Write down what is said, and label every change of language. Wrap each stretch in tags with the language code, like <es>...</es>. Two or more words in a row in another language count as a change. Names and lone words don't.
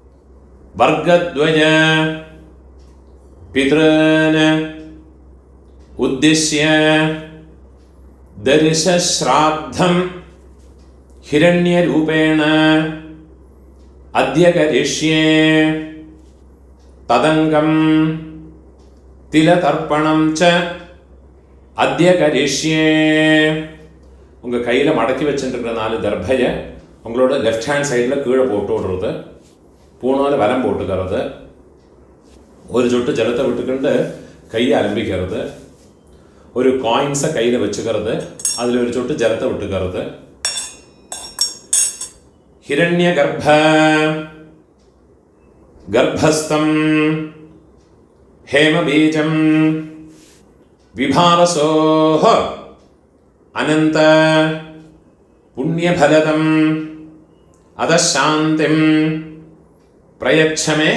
<sa>वर्गद्वय पितॄन् उद्दिश्य दर्शश्राद्धं हिरण्यरूपेण अद्य करिष्ये तदंगं तिलतर्पणं च अद्य करिष्ये.</sa> <ta>உங்கள் கையில் மடக்கி வச்சுருக்கிற 4 தர்பையை உங்களோட</ta> <en>left hand side</en> <ta>கீழே போட்டு விடுறது, பூணால் வலம் போட்டுக்கிறது, ஒரு சொட்டு ஜலத்தை விட்டுக்கிண்டு கையை அலம்பிக்கிறது, ஒரு காயின்ஸை கையில் வச்சுக்கிறது, அதில் ஒரு சொட்டு ஜலத்தை விட்டுக்கிறது.</ta> <sa>हिरण्य गर्भ गर्भस्थं हेम बीजं विभावसोः अनंत पुण्यफलदं अदशान्तिं प्रयच्छ मे.</sa>